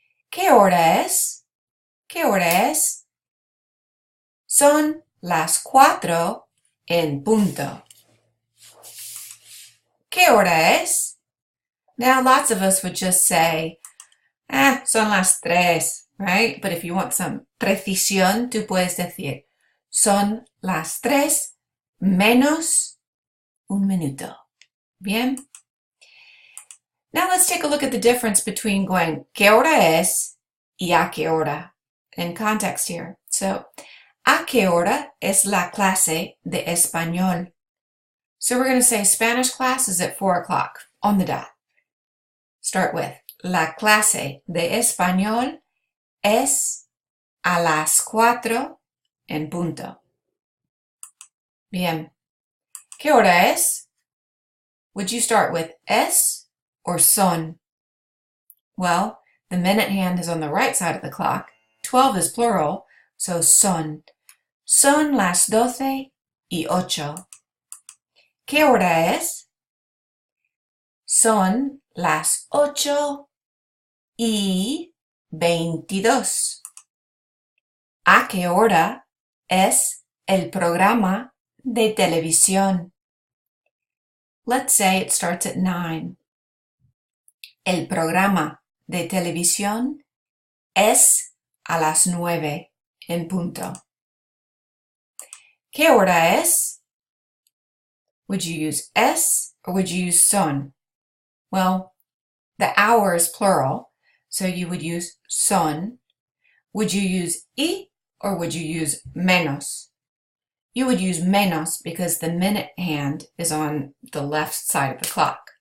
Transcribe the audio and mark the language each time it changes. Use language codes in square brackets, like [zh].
[es] ¿Qué hora es? ¿Qué hora es? Son las 4 en punto. ¿Qué hora es? [en] Now, lots of us would just say, [es] son las 3, [en] right? But if you want some [es] precisión, tú puedes decir, son las 3 menos un minuto. Bien? [en] Now let's take a look at the difference between going, [es] ¿qué hora es? Y ¿a qué hora? [en] In context here. [es] So, ¿a qué hora es la clase de español? [en] So we're going to say Spanish class is at 4 o'clock on the dot. Start with, [es] la clase de español es a las 4 en punto. Bien. ¿Qué hora es? [en] Would you start with es or son? Well, the minute hand is on the right side of the clock. 12 is plural, so son. [es] Son las 12:08. ¿Qué hora es? Son las 8:22. ¿A qué hora es el programa de televisión? [en] Let's say it starts at 9. [es] El programa de televisión es a las 9 en punto. ¿Qué hora es? [en] Would you use es or would you use son? Well, the hour is plural, so you would use son. Would you use y or would you use menos? You would use menos because the minute hand is on the left side of the clock.